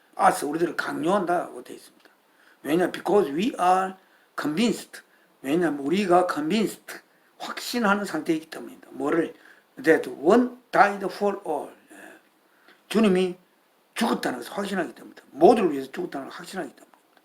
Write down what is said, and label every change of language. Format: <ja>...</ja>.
<ko>us 우리들을 강요한다고 되어 있습니다. 왜냐?</ko> <en>Because we are convinced.</en> <ko>왜냐하면 우리가 convinced 확신하는 상태이기 때문입니다. 뭐를?</ko> <en>That one died for all.</en> <ko>주님이 죽었다는 것을 확신하기 때문입니다. 모두를 위해서 죽었다는 것을 확신하기 때문입니다.</ko>